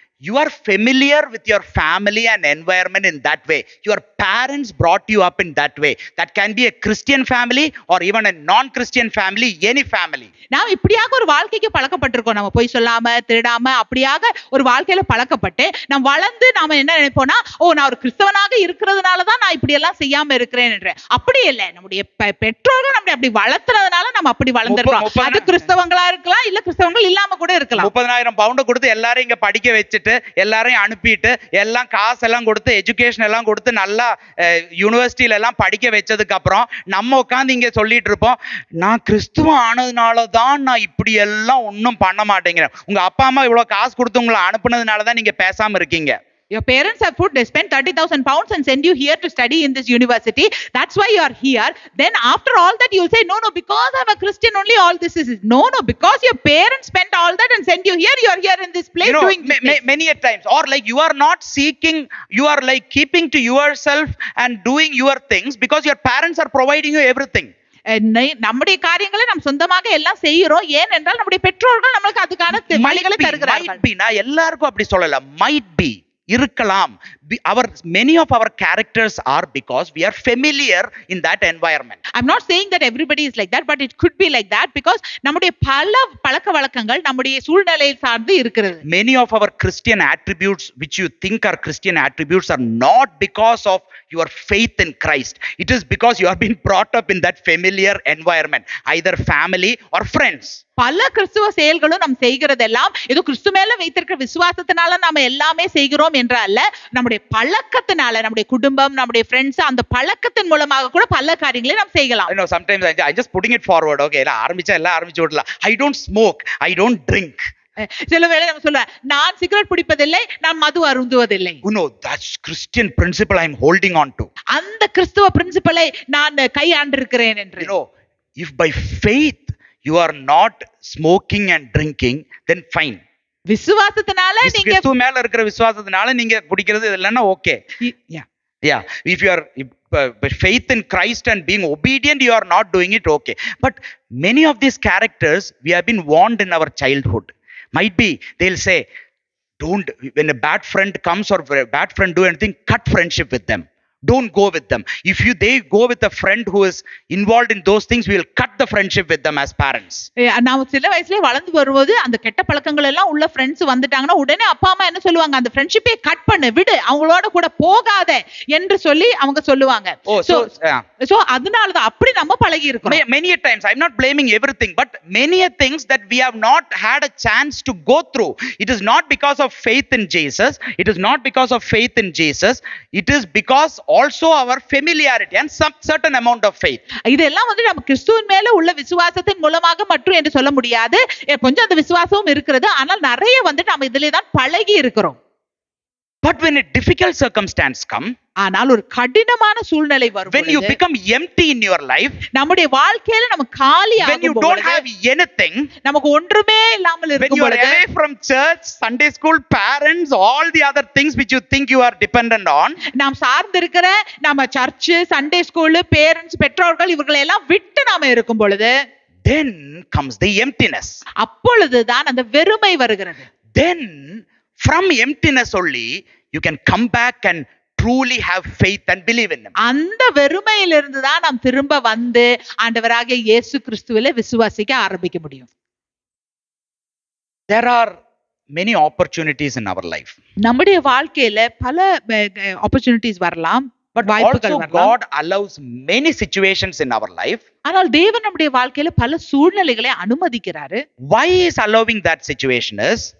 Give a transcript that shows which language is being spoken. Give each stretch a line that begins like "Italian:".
English: you are familiar with your family and environment in that way. Your parents brought you up in that way. That can be a Christian family or even a non-Christian family, any family.
Tamil: நாம் இப்படியாக ஒரு வாழ்க்கைக்கு பழக்கப்பட்டிருக்கோம். நம்ம போய் சொல்லாம திருடாம அப்படியாக ஒரு வாழ்க்கையில பழக்கப்பட்டு நாம் வளர்ந்து நாம என்ன நினைப்போம்னா, ஓ நான் ஒரு கிறிஸ்தவனாக இருக்கிறதுனாலதான் நான் இப்படி எல்லாம் செய்யாம இருக்கிறேன் என்ற. அப்படி இல்லை, நம்முடைய பெற்றோர்கள் நம்மளை அப்படி வளர்த்துறதுனால நம்ம அப்படி வளர்ந்துருக்கோம். அது கிறிஸ்தவங்களா இருக்கலாம், இல்ல கிறிஸ்தவங்கள் இல்லாம கூட இருக்கலாம். 30,000 பவுண்ட் கொடுத்து எல்லாரும் இங்க படிக்க வச்சுட்டு எல்லாரையும் அனுப்பிட்டு எல்லாம் காசெல்லாம் கொடுத்து எஜுகேஷன் எல்லாம் கொடுத்து நல்லா யூனிவர்சிட்டியில எல்லாம் படிக்க வச்சதுக்கு அப்புறம் நம்ம உட்காந்து இங்க சொல்லிட்டு இருப்போம், நான் கிறிஸ்துவம் ஆனதுனாலதான் நான் இப்படி எல்லாம் ஒன்னும் பண்ண மாட்டேங்கிறேன். உங்க அப்பா அம்மா இவ்வளவு காசு கொடுத்து உங்களை அனுப்புனதுனாலதான் நீங்க பேசாம இருக்கீங்க.
English: Your parents have put, they spent 30,000 pounds and send you here to study in this university. That's why you are here. Then after all that you'll say, no, because I'm a Christian only all this is. No, because your parents spent all that and sent you here. You are here in this place doing this. Many a times, or like you are not seeking, you are like keeping to yourself and doing your things because your parents are providing you everything.
Tamil: நம்முடைய காரியங்களை நாம் சொந்தமாக எல்லாம் செய்கிறோம். ஏனென்றால் நம்முடைய பெற்றோர்கள் நமக்கு அதுக்கான வழிகளை தருகிறார்கள். நான் எல்லாருக்கும் அப்படி சொல்லல,
English: might be
Tamil: இருக்கலாம்.
English: Many of our characters are because we are familiar in that environment. I'm not saying that everybody is like that, but it could be like that because
Tamil: நம்முடைய பல பழக்க வழக்கங்கள் நம்முடைய சூழ்நிலையை சார்ந்து இருக்கிறது.
English: Many of our Christian attributes which you think are Christian attributes are not because of your faith in Christ. It is because you have been brought up in that familiar environment, either family or friends.
Tamil: பல கிறிஸ்துவ செயல்களும் நாம் செய்கிறதெல்லாம் ஏதோ கிறிஸ்து மேல வைத்திருக்கிற விசுவாசத்தினால நாம எல்லாமே செய்கிறோம் என்ற அல்ல, நம்முடைய பழக்கத்தினால, நம்முடைய குடும்பம், நம்முடைய ஃப்ரெண்ட்ஸ், அந்த பழக்கத்தின் மூலமாக கூட பல காரியங்களை நாம் செய்யலாம்.
English: You know, sometimes I just putting it forward.
Tamil: Okay, எல்லாம் ஆரம்பிச்சு விடலாம்.
English: I don't smoke, I don't drink.
Tamil: சில வேளை நம்ம சொல்ல, நான் சிகரெட் பிடிப்பதில்லை, நான் மது அருந்துவதில்லை.
English: You know, that's Christian principle I am holding on to.
Tamil: அந்த கிறிஸ்துவ பிரின்சிபலை நான் கையாண்டிருக்கிறேன் என்று.
English: You know, if by faith you are not smoking and drinking, then fine.
Tamil: விசுவாசத்தினால நீங்க கிறிஸ்து மேல இருக்கிற விசுவாசத்தினால நீங்க குடிக்கிறது இல்லன்னா okay.
English: Yeah, if you are faith in Christ and being obedient, you are not doing it, okay. But many of these characters we have been warned in our childhood. Might be they'll say, don't, when a bad friend comes or a bad friend do anything, cut friendship with them. Don't go with them. If they go with a friend who is involved in those things, we will cut the friendship with them as parents.
Tamil: நாம சில வயசுலயே வளர்ந்து வரும்போது அந்த கெட்ட பழக்கங்கள் எல்லாம் உள்ள ஃப்ரெண்ட்ஸ் வந்துட்டாங்கன்னா உடனே அப்பா அம்மா என்ன சொல்லுவாங்க, அந்த ஃப்ரெண்ட்ஷிப்பை கட் பண்ணு, விடு, அவங்களோட கூட போகாத என்று சொல்லி அவங்க சொல்லுவாங்க. சோ அதனாலதான் அப்படி நம்ம பழகி இருக்கோம்.
English: Many a times I'm not blaming everything, but many a things that we have not had a chance to go through. It is not because of faith in Jesus. It is not because of faith in Jesus. It is because also our familiarity and some certain amount of faith.
Tamil: இதெல்லாம் வந்து நம்ம கிறிஸ்துவின் மேல உள்ள விசுவாசத்தின் மூலமாக மட்டும் என்று சொல்ல முடியாது. கொஞ்சம் அந்த விசுவாசமும் இருக்கிறது, ஆனால் நிறைய வந்து நம்ம இதிலே தான் பழகி இருக்கிறோம்.
English: But when a difficult circumstance come,
Tamil: ஆனால் ஒரு கடினமான சூழ்நிலை வரும்,
English: when you become empty in your life,
Tamil: நம்முடைய வாழ்க்கையில நம்ம காலியாக,
English: when you don't have anything,
Tamil: நமக்கு ஒன்றுமே இல்லாமல் இருக்கும் பொழுது,
English: when you are away from church, Sunday school, parents, all the other things which you think you are dependent on,
Tamil: நாம் சார்ந்து இருக்கிற நம்ம சர்ச், சண்டே ஸ்கூல், பேரண்ட்ஸ், பெற்றோர்கள் இவங்களை எல்லாம் விட்டு நாம இருக்கும் பொழுது,
English: then comes the emptiness.
Tamil: அப்பொழுதுதான் அந்த வெறுமை வருகிறது.
English: Then from emptiness only you can come back and truly have faith and believe in him.
Tamil: அந்த வெறுமையிலிருந்து தான் நாம் திரும்ப வந்து ஆண்டவராகிய இயேசு கிறிஸ்துவிலே விசுவாசிக்க ஆரம்பிக்க முடியும்.
English: There are many opportunities in our life.
Tamil: நம்முடைய வாழ்க்கையில பல opportunities வரலாம்,
English: but also God allows many situations in our life.
Tamil: ஆனால் தேவன் நம்முடைய வாழ்க்கையில பல சூழ்நிலைகளை அனுமதிக்கிறாரு.
English: Why he is allowing that situation is,